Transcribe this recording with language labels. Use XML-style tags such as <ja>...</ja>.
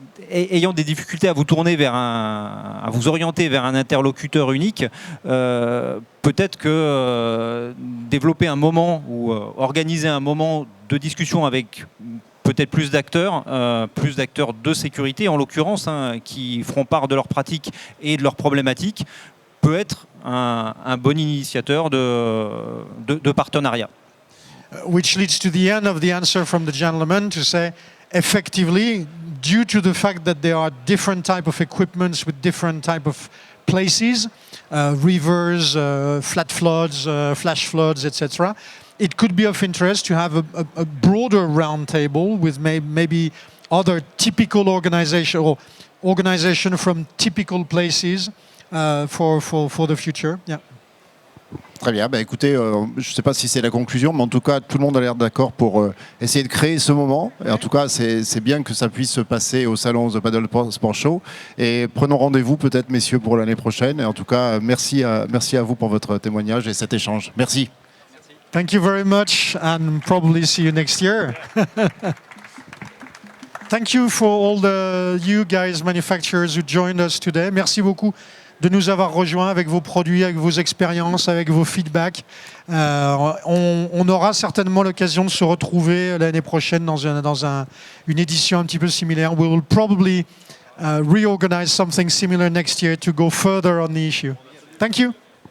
<fr>Ayant des difficultés à vous tourner à vous orienter vers un interlocuteur unique, peut-être que développer un moment ou organiser un moment de discussion avec peut-être plus d'acteurs de sécurité, en l'occurrence, qui feront part de leurs pratiques et de leurs problématiques, peut être un bon initiateur de partenariat.</fr> <en>Which leads to the end of the answer from the gentleman to say, effectively, due to the fact that there are different type of equipments with different type of places, rivers, flat floods, flash floods, etc., it could be of interest to have a broader roundtable with maybe other typical organization or organization from typical places for the future. Yeah.</en> <fr>Très bien, écoutez, je ne sais pas si c'est la conclusion, mais en tout cas, tout le monde a l'air d'accord pour essayer de créer ce moment. Et en tout cas, c'est bien que ça puisse se passer au salon The Paddle Sport Show. Et prenons rendez-vous peut-être, messieurs, pour l'année prochaine. Et en tout cas, merci à vous pour votre témoignage et cet échange. Merci.</fr> <en>Thank you very much and probably see you next year. Thank you for all you guys, manufacturers who joined us today.</en> <fr>Merci beaucoup de nous avoir rejoints avec vos produits, avec vos expériences, avec vos feedbacks. On aura certainement l'occasion de se retrouver l'année prochaine dans une édition un petit peu similaire.</fr> <en>We will probably reorganize something similar next year to go further on the issue. Thank you.</en>